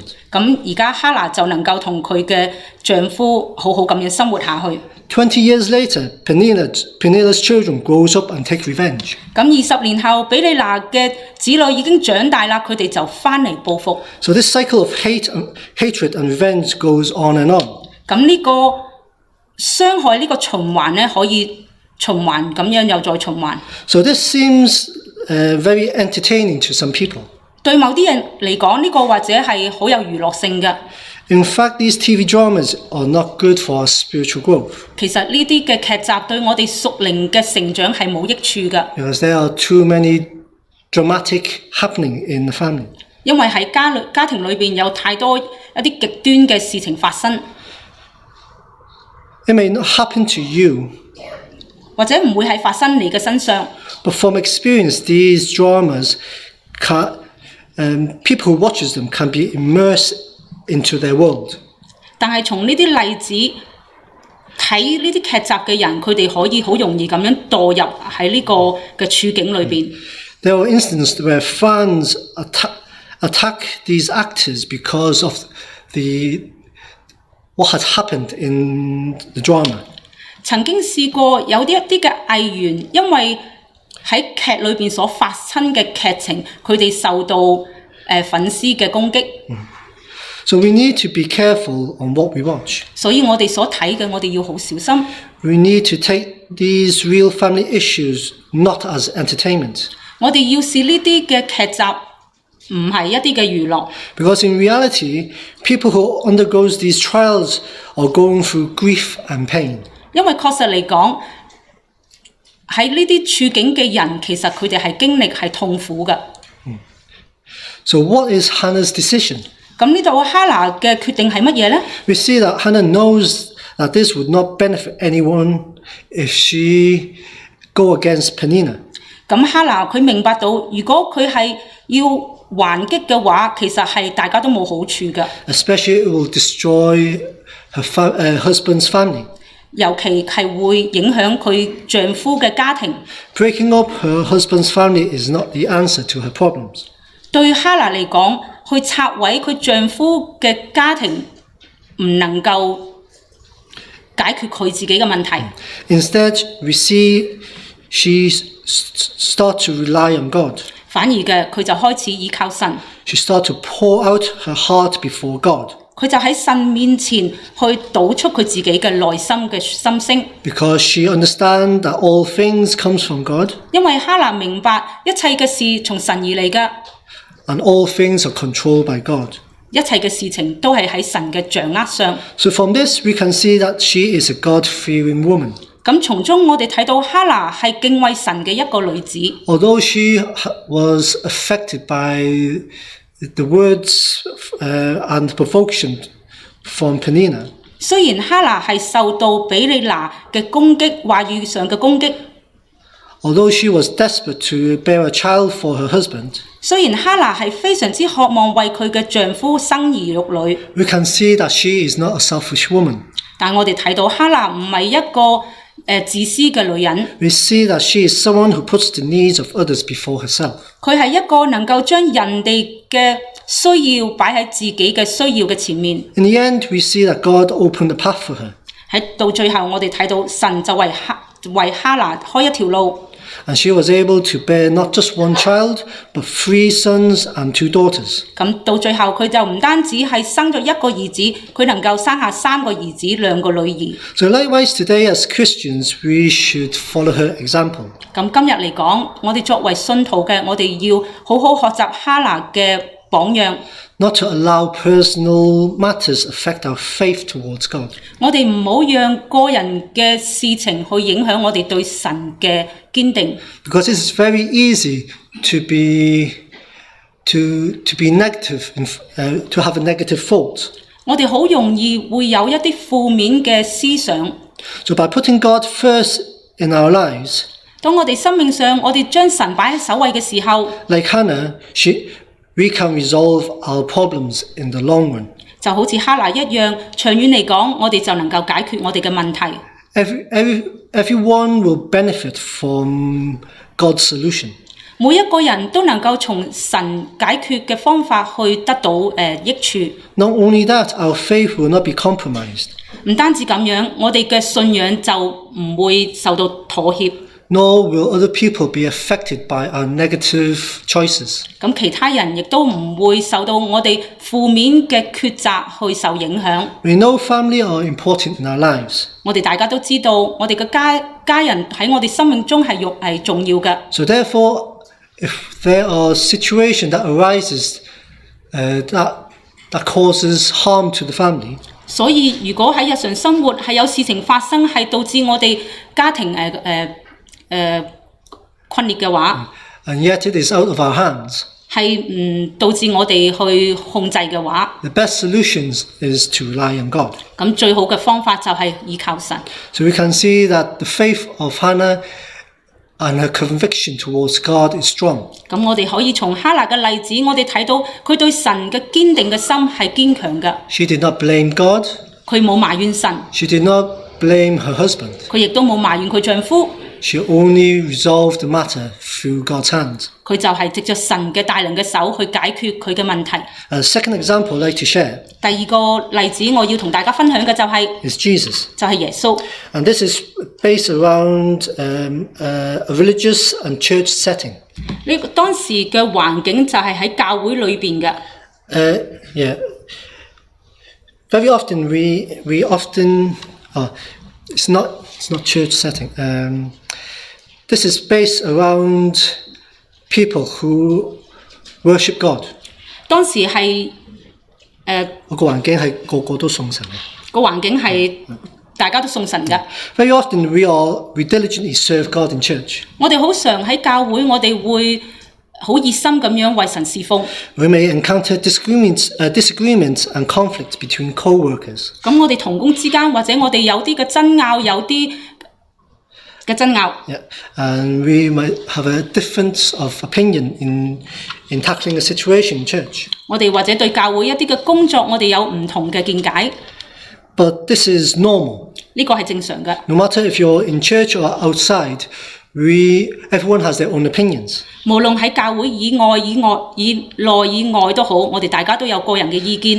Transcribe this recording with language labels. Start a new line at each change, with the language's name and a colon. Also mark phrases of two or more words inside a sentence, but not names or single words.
Cantonese: 咁而家哈拿就能夠同佢嘅丈夫好好咁樣生活下去。
English: 20 years later, Peninnah's children grows up and take revenge.
Cantonese: 咁20年後，比利拿嘅子女已經長大啦，佢哋就翻嚟報復。
English: So this cycle of hatred and revenge goes on and on.
Cantonese: 咁呢個傷害呢個循環咧，可以循環咁樣又再循環。
English: So this seems very entertaining to some people.
Cantonese: 對某啲人嚟講，呢個或者係好有娛樂性嘅。
English: In fact, these TV dramas are not good for our spiritual growth.
Cantonese: 其實呢啲嘅劇集對我哋屬靈嘅成長係冇益處嘅。
English: Because there are too many dramatic happening in the family.
Cantonese: 因為喺家庭裏邊有太多一啲極端嘅事情發生。
English: It may not happen to you,
Cantonese: 或者唔會係發生你嘅身上。
English: but from experience, these dramas, people who watches them can be immersed into their world.
Cantonese: 但係從呢啲例子睇呢啲劇集嘅人，佢哋可以好容易咁樣墮入喺呢個嘅處境裏邊。
English: There are instances where fans attack these actors because of what had happened in the drama.
Cantonese: 曾經試過有一啲嘅藝員，因為喺劇裏邊所發生嘅劇情，佢哋受到粉絲嘅攻擊。
English: So we need to be careful on what we watch.
Cantonese: 所以我哋所睇嘅，我哋要好小心。
English: We need to take these real family issues not as entertainment.
Cantonese: 我哋要視呢啲嘅劇集唔係一啲嘅娛樂。
English: Because in reality, people who undergoes these trials are going through grief and pain.
Cantonese: 因為確實嚟講，喺呢啲處境嘅人，其實佢哋係經歷係痛苦嘅。
English: So what is Hannah's decision?
Cantonese: 咁呢度哈拿嘅決定係乜嘢呢？
English: We see that Hannah knows that this would not benefit anyone if she go against Peninnah.
Cantonese: 咁哈拿佢明白到，如果佢係要還擊嘅話，其實係大家都冇好處嘅。
English: Especially it will destroy her husband's family.
Cantonese: 尤其係會影響佢丈夫嘅家庭。
English: Breaking up her husband's family is not the answer to her problems.
Cantonese: 對哈拿嚟講，去拆毀佢丈夫嘅家庭，唔能夠解決佢自己嘅問題。
English: Instead, we see she start to rely on God.
Cantonese: 反而嘅佢就開始依靠神。
English: She start to pour out her heart before God.
Cantonese: 佢就喺神面前去倒出佢自己嘅內心嘅心聲。
English: Because she understands that all things comes from God.
Cantonese: 因為哈拿明白一切嘅事從神而嚟嘅。
English: And all things are controlled by God.
Cantonese: 一切嘅事情都係喺神嘅掌握上。
English: So from this we can see that she is a God-fearing woman.
Cantonese: 咁從中我哋睇到哈拿係敬畏神嘅一個女子。
English: Although she was affected by the words and provocation from Peninnah.
Cantonese: 雖然哈拿係受到比利拿嘅攻擊，話語上嘅攻擊。
English: Although she was desperate to bear a child for her husband.
Cantonese: 雖然哈拿係非常之渴望為佢嘅丈夫生兒育女。
English: We can see that she is not a selfish woman.
Cantonese: 但我哋睇到哈拿唔係一個自私嘅女人。
English: We see that she is someone who puts the needs of others before herself.
Cantonese: 佢係一個能夠將人哋嘅需要擺喺自己嘅需要嘅前面。
English: In the end, we see that God opened the path for her.
Cantonese: 喺到最後，我哋睇到神就為哈拿開一條路。
English: And she was able to bear not just one child, but 3 sons and 2 daughters.
Cantonese: 咁到最後，佢就唔單止係生咗一個兒子，佢能夠生下3個兒子、2個女兒。
English: So likewise today as Christians, we should follow her example.
Cantonese: 咁今日嚟講，我哋作為信徒嘅，我哋要好好學習哈拿嘅榜樣。
English: Not to allow personal matters affect our faith towards God.
Cantonese: 我哋唔好讓個人嘅事情去影響我哋對神嘅堅定。
English: Because it's very easy to be negative, to have a negative thought.
Cantonese: 我哋好容易會有一啲負面嘅思想。
English: So by putting God first in our lives,
Cantonese: 當我哋生命上，我哋將神擺喺首位嘅時候
English: like Hannah, we can resolve our problems in the long run.
Cantonese: 就好似哈拿一樣，長遠嚟講，我哋就能夠解決我哋嘅問題。
English: Everyone will benefit from God's solution.
Cantonese: 每一個人都能夠從神解決嘅方法去得到益處。
English: Not only that, our faith will not be compromised.
Cantonese: 唔單止咁樣，我哋嘅信仰就唔會受到妥協。
English: Nor will other people be affected by our negative choices.
Cantonese: 咁其他人亦都唔會受到我哋負面嘅抉擇去受影響。
English: We know family are important in our lives.
Cantonese: 我哋大家都知道，我哋嘅家人喺我哋生命中係重要嘅。
English: So therefore, if there are situations that arises that causes harm to the family,
Cantonese: 所以如果喺日常生活係有事情發生，係導致我哋家庭困裂嘅話，
English: and yet it is out of our hands,
Cantonese: 係導致我哋去控制嘅話，
English: the best solutions is to rely on God.
Cantonese: 咁最好嘅方法就係依靠神。
English: So we can see that the faith of Hannah and her conviction towards God is strong.
Cantonese: 咁我哋可以從哈拿嘅例子，我哋睇到佢對神嘅堅定嘅心係堅強嘅。
English: She did not blame God.
Cantonese: 佢冇埋怨神，
English: She did not blame her husband.
Cantonese: 佢亦都冇埋怨佢丈夫。
English: She only resolved the matter through God's hand.
Cantonese: 佢就係藉着神嘅大能嘅手去解決佢嘅問題。
English: A second example I'd like to share
Cantonese: 第二個例子我要同大家分享嘅就係、
English: is Jesus.
Cantonese: 耶穌。
English: And this is based around a religious and church setting.
Cantonese: 呢個當時嘅環境就係喺教會裏邊嘅。
English: Yeah. Very often we often it's not church setting. This is based around people who worship God.
Cantonese: 當時係個環境係個個都送神嘅。個環境係大家都送神嘅。
English: Very often we diligently serve God in church.
Cantonese: 我哋好常喺教會，我哋會好熱心咁樣為神侍奉。
English: We may encounter disagreements and conflicts between co-workers.
Cantonese: 咁我哋同工之間，或者我哋有啲嘅爭拗，有啲嘅爭拗。
English: Yeah, and we might have a difference of opinion in tackling a situation in church.
Cantonese: 我哋或者對教會一啲嘅工作，我哋有唔同嘅見解。
English: But this is normal.
Cantonese: 呢個係正常嘅。
English: No matter if you're in church or outside, everyone has their own opinions.
Cantonese: 無論喺教會以內、以內、以外都好，我哋大家都有個人嘅意見。